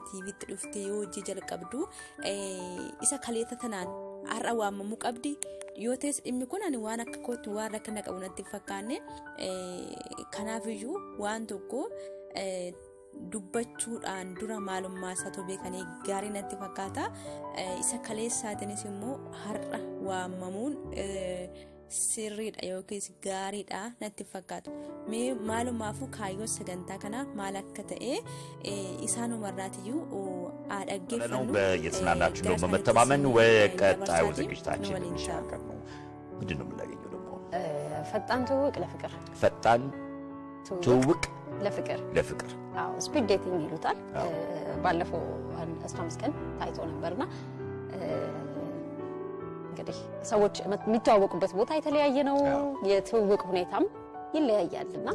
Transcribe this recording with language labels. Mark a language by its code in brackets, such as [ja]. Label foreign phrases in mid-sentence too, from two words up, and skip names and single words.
[om] TV'tti dhufte yoo hojii jalqabdu isa kaleessa tanaan har'a waamamuu qabdi yoo ta'es dhimmi kun ani waan akka kootti waan rakkina qabu natti fakkaanne kanaafiyyuu waan tokko dubbachuudhaan dura maalummaa isaa beekanii gaarii natti fakkaata isa kaleessaatiinis immoo har'a waamamuun sirriidha yookiin gaariidha natti fakkaatu. Mee maalumaafuu kaayyoo sagantaa kana maal akka ta'e isaanumarraatiyyuu አደግፈኑ [am] በየተናናችሁ ነው በመተማመን ወቀጣዩ ዝግጅታችን እንሻገር ነው። ምንድነው የምናገኘው ደግሞ? ፈጣን ትውውቅ ለፍቅር ፈጣን ትውውቅ ለፍቅር አዎ [en] speed dating [am] ይሉታል። ባለፈው 15 ቀን ታይቶ ነበርና እንግዲህ ሰዎች የሚተዋወቁበት ቦታ የተለያየ ነው። የትውውቅ ሁኔታም ይለያያልና